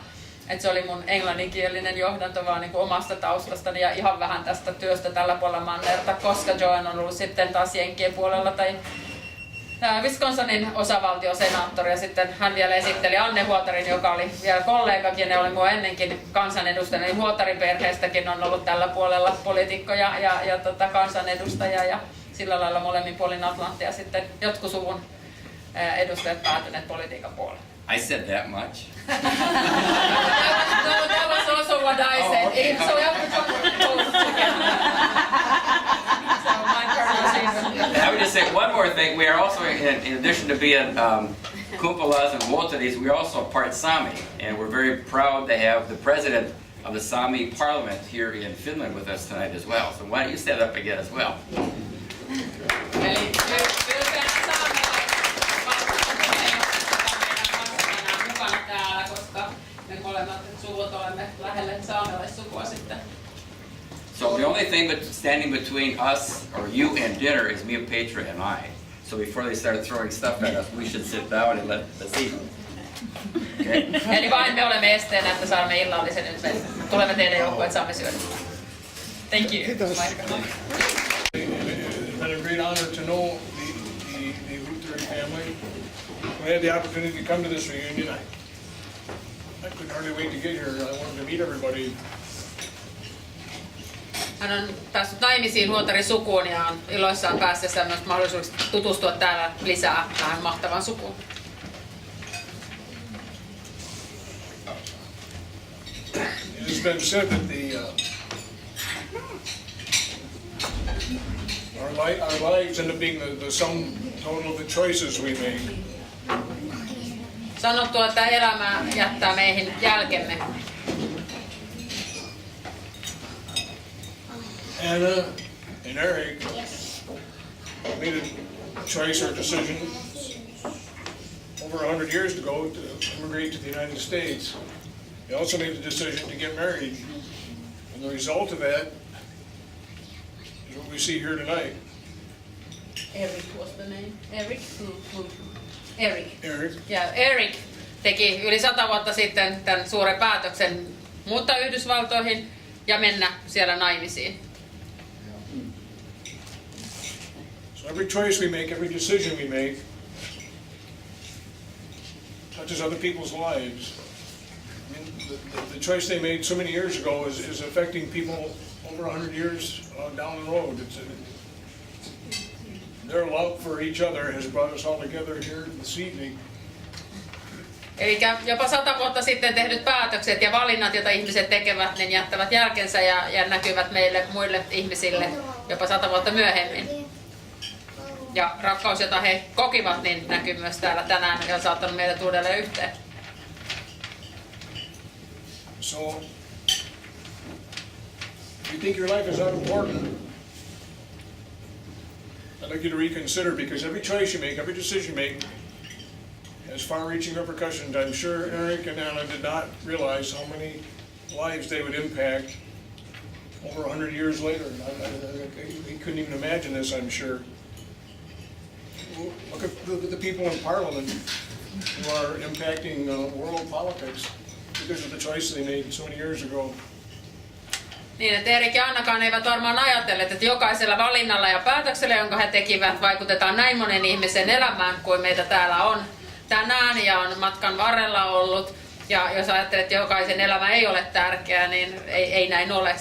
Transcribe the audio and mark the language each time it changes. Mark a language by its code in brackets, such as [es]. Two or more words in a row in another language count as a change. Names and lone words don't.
[fi] Et se oli mun englanninkielinen johdanto vaan niin kuin omasta taustastani ja ihan vähän tästä työstä tällä puolella mannerta, koska Joan on ollut sitten taas Jenkkien puolella tai Wisconsin osavaltiosenaattori, ja sitten hän vielä esitteli Anne Huotarin, joka oli vielä kollegakin ja oli mua ennenkin kansanedustajana. Niin Huotarin perheestäkin on ollut tällä puolella poliitikkoja ja kansanedustajia ja sillä lailla molemmin puolin Atlanttia sitten jotkut suvun edustajat päätyneet politiikan puolelle. [en] I said that much. That was also what I said. Okay. So we have to talk both together. So my pronunciation. I would just say one more thing. We are also, in addition to being Kumpulas and Huotaris, we're also part Sami. And we're very proud to have the president of the Sami parliament here in Finland with us tonight as well. So why don't you stand up again as well? [fi] Eli ylpeänä mukana täällä, koska me molemmat suvut olemme lähelle saamelaissukua sitten. [en] So the only thing standing between us or you and dinner is Mia Petra and I. So before they start throwing stuff at us, we should sit down and let's eat. Okay? [fi] Eli vain me olemme esteenä, että saamme illallisen, nyt me tulemme teidän joukkoon, että saamme syödä. [en] Thank you. [fi] Kiitos. [en] It's been a great honor to know the Huotari family. When I had the opportunity to come to this reunion, I couldn't hardly wait to get here. I wanted to meet everybody. [fi] Hän on päässyt naimisiin Huotari-sukuun ja on iloissaan päästessä myös mahdollisuus tutustua täällä lisää tähän mahtavaan sukuun. [en] It has been said that our lives end up being the sum total of the choices we make. [fi] Sanottu, että elämä jättää meihin jälkemme. [en] Anna and Eric made a choice or decision over 100 years ago to immigrate to the United States. They also made the decision to get married. And the result of that is what we see here tonight. Eric was the name. Eric? Eric. Eric. [fi] Ja Eric teki yli 100 vuotta sitten tämän suuren päätöksen muuttaa Yhdysvaltoihin ja mennä siellä naimisiin. [en] So every choice we make, every decision we make, touches other people's lives. I mean, the choice they made so many years ago is affecting people over 100 years down the road. Their love for each other has brought us all together here this evening. [fi] Eli jopa 100 vuotta sitten tehdyt päätökset ja valinnat, joita ihmiset tekevät, niin jättävät jälkensä ja näkyvät meille muille ihmisille jopa 100 vuotta myöhemmin. Ja rakkaus, jota he kokivat, niin näkyy myös täällä tänään ja on saattanut meidät uudelleen yhteen. [en] So, if you think your life is not important, I'd like you to reconsider, because every choice you make, every decision you make, has far-reaching repercussions. I'm sure Eric and Anna did not realize how many lives they would impact over 100 years later. He couldn't even imagine this, I'm sure. Look at the people in Parliament who are impacting world politics because of the choice they made so many years ago. [fi] Niin, että Erik ja Annakaan eivät varmaan ajatelleet, että jokaisella valinnalla ja päätöksellä, jonka he tekivät, vaikutetaan näin monen ihmisen elämään kuin meitä täällä on tänään ja on matkan varrella ollut. Ja jos ajattelet, että jokaisen elämä ei ole tärkeää, niin ei näin ole.